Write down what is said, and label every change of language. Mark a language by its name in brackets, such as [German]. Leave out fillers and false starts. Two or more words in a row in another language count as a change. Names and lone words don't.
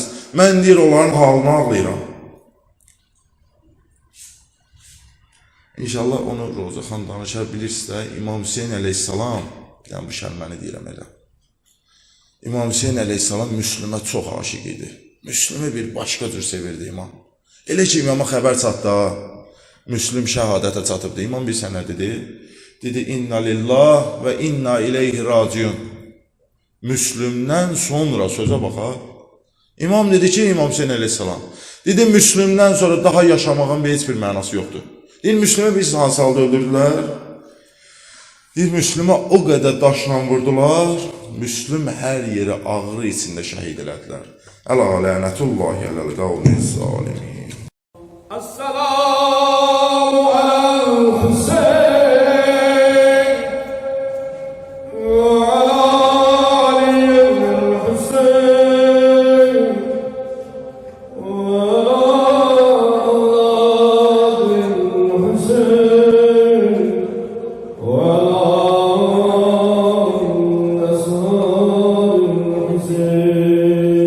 [Azerbaijani] Mən deyir onların halını ağlayıram. İnşallah onu Roza xan danışar bilirsiniz də. İmam Hüseyin əleyhissalam, yəni bu kəlməni deyirəm elə. İmam Hüseyin əleyhissalam Müslümə çox aşiq idi. Müslümü bir başqa cür sevirdi imam. Elə ki imama xəbər çatdı, Müslüm şəhadətə çatıbdı. İmam bir sənə dedi, [Arabic] إنا لله وإنا إليه راجعون. [Azerbaijani] Müslümdən sonra sözə baxa. İmam dedi ki, İmam Hüseyin əleyhissalam, dedi Müslümdən sonra daha yaşamağın heç bir mənası yoxdur. Deyir, Müslümü biz hansı halda öldürdülər? Deyir, Müslümə o qədər daşla vurdular, Müslüm hər yeri ağrı içində şəhid elədilər. [Arabic] ألا لعنة الله على القوم الظالمين. السلام على الحسين وعلى علي الحسين وعلى علي الحسين وعلى أصحاب الحسين.